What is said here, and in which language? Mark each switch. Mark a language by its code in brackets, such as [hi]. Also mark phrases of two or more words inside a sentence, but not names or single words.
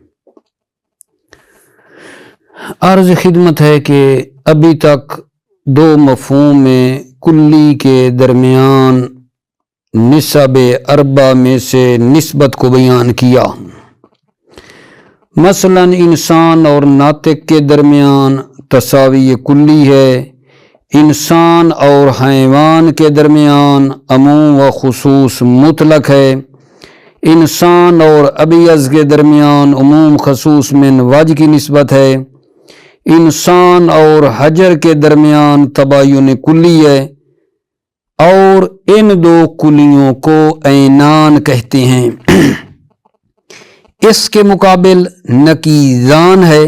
[ur] عرض خدمت ہے کہ ابھی تک دو مفہوم کلی کے درمیان نسب اربع میں سے نسبت کو بیان کیا۔ مثلا انسان اور ناطق کے درمیان تساوی کلی ہے، انسان اور حیوان کے درمیان عموم و خصوص مطلق ہے، انسان اور ابیض کے درمیان عموم خصوص من وجہ کی نسبت ہے، انسان اور حجر کے درمیان تباین کلی ہے، اور ان دو کلیوں کو عینان کہتے ہیں۔ اس کے مقابل نقیضان ہے۔